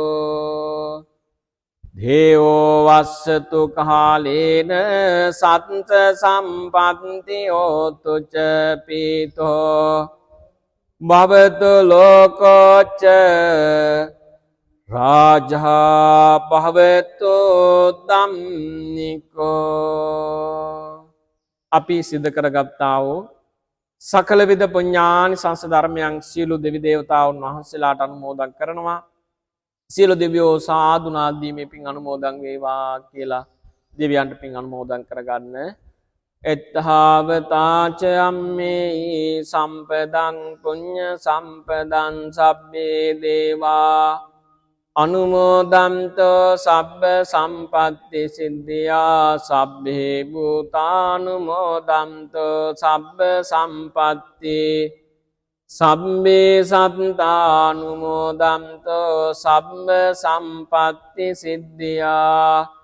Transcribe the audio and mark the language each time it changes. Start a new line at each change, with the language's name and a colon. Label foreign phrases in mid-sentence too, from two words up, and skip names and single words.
Pali: දේවෝ වස්සතු කාලේන සත්ත සම්පත්ති හෝතුච පීතෝ භවතු ලෝකෝච රාජා භවතු
Sinhala: ධම්නිකෝ අපි සිද්ධ කරගත්තා වූ සකල විද පුඤ්ඤානි සංස ධර්මයන් සියලු දෙවි දේවතාවුන් වහන්සේලාට අනුමෝදන් කරනවා සියලු දෙවියෝ සාදු නාදීමේ පින් අනුමෝදන් වේවා කියලා දෙවියන්ට පින් අනුමෝදන් කරගන්න.
Pali: එත්තාවතාච අම්මේ සම්පදං පුඤ්ඤ සම්පදං සබ්බේ දේවා අනුමෝදන්තෝ සබ්බ සම්පත්ති සිද්ධියා සබ්බේ භූතානුමෝදන්තෝ සබ්බ සම්පත්ති සබ්බේ සත්තානුමෝදන්තෝ සබ්බ සම්පත්ති සිද්ධියා